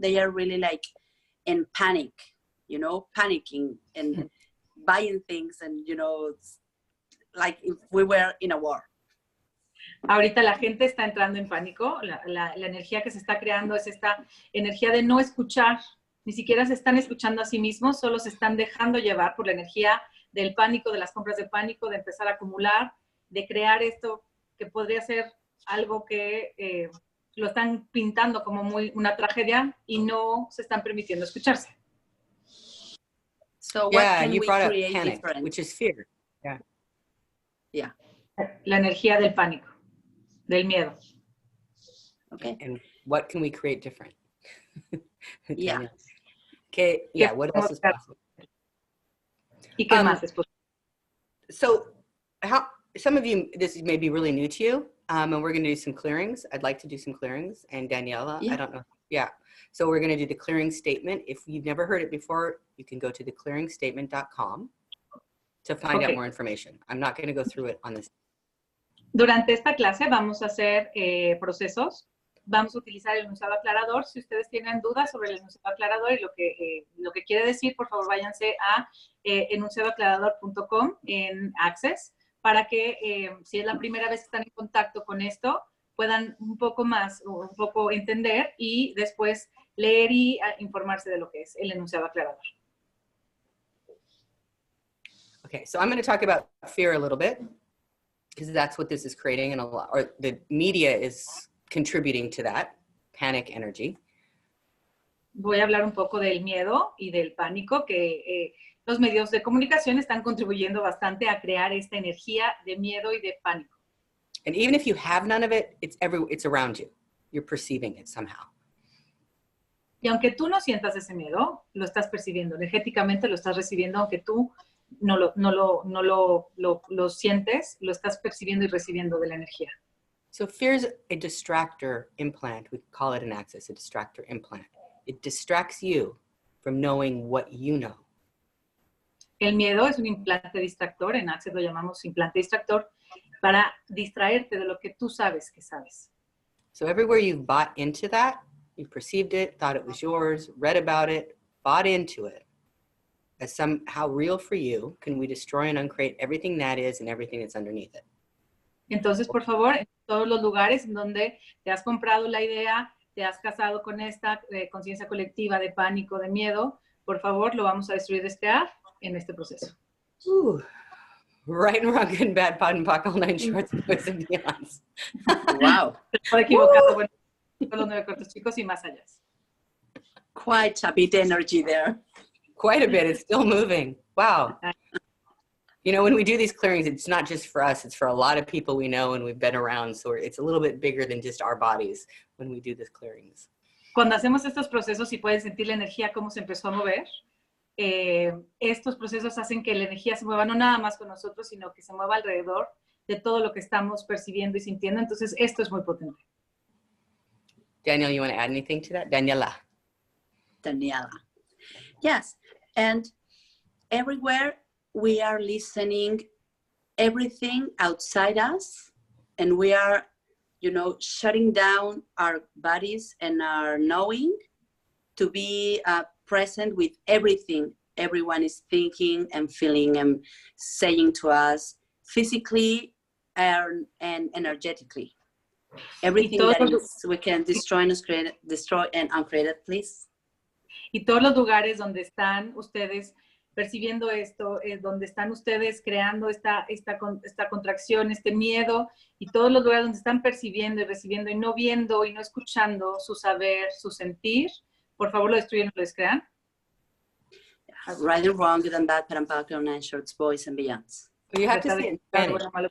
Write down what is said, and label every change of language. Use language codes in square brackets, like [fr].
[en] They are really like in panic, panicking and buying things and, like if we were in a war. [es] Ahorita la gente está entrando en pánico, la energía que se está creando es esta energía de no escuchar, ni siquiera se están escuchando a sí mismos, solo se están dejando llevar por la energía del pánico, de las compras de pánico, de empezar a acumular, de crear esto que podría ser algo que lo están pintando como una tragedia y no se están permitiendo escucharse. [en] So what Yeah, can you we brought up create panic, different? which is fear. Yeah. [es] La energía del pánico, del miedo. [en] Okay. And what can we create different? Yeah. Daniel. Okay, yeah, what else is possible? [es] ¿Y qué más es posible? [en] So how, some of you, this may be really new to you, and we're going to do some clearings. I'd like to do some clearings. And Daniela, Yeah. I don't know. Yeah. So we're going to do the clearing statement. If you've never heard it before, you can go to theclearingstatement.com to find out more information. I'm not going to go through it on this. [es] Durante esta clase vamos a hacer procesos. Vamos a utilizar el enunciado aclarador. Si ustedes tienen dudas sobre el enunciado aclarador y lo que quiere decir, por favor, váyanse a enunciadoaclarador.com en Access para que, si es la primera vez que están en contacto con esto, puedan un poco entender y después leer y informarse de lo que es el enunciado aclarador. [en] Okay, so I'm going to talk about fear a little bit because that's what this is creating, and a lot, or the media is contributing to that panic energy. [es] Voy a hablar un poco del miedo y del pánico, que los medios de comunicación están contribuyendo bastante a crear esta energía de miedo y de pánico. [en] And even if you have none of it, it's around you. You're perceiving it somehow. [es] Y aunque tú no sientas ese miedo, lo estás percibiendo. Energéticamente lo estás recibiendo, aunque tú no lo sientes, lo estás percibiendo y recibiendo de la energía. [en] So fear's a distractor implant. We call it an Access, a distractor implant. It distracts you from knowing what you know. [es] El miedo es un implante distractor, en Access lo llamamos implante distractor, para distraerte de lo que tú sabes que sabes. [en] So everywhere you've bought into that, you perceived it, thought it was yours, read about it, bought into it, as somehow real for you, can we destroy and uncreate everything that is and everything that's underneath it? [es] Entonces, por favor, en todos los lugares en donde te has comprado la idea, te has casado con esta conciencia colectiva de pánico, de miedo, por favor, lo vamos a destruir, destruir en este proceso. [en] Right and wrong, good and bad, pod and pock, all nine shorts, boys and beyonds. Wow. [es] Por equivocado, bueno, con los 9 cortos chicos y más allá. [en] Quite a bit energy there. Quite a bit, it's still moving. Wow. You know, when we do these clearings, it's not just for us, it's for a lot of people we know and we've been around, so it's a little bit bigger than just our bodies when we do these clearings. [es] Cuando hacemos estos procesos y pueden sentir la energía cómo se empezó a mover, estos procesos hacen que la energía se mueva no nada más con nosotros, sino que se mueva alrededor de todo lo que estamos percibiendo y sintiendo. Entonces, esto es muy potente. [en] Daniel, you want to add anything to that? Daniela. Yes, and everywhere we are listening everything outside us, and we are, you know, shutting down our bodies and our knowing to be present with everything everyone is thinking and feeling and saying to us physically and energetically. Everything that is, we can destroy and uncreate it, please. [es] Y todos los lugares donde están ustedes percibiendo esto, donde están ustedes creando esta contracción, este miedo, y todos los lugares donde están percibiendo y recibiendo y no viendo y no escuchando su saber, su sentir, por favor lo destruyen, lo descrean. [en] Right and wrong, good and bad, but I'm back on 9 shorts, boys and beyonds. Well, you have to say it in Spanish.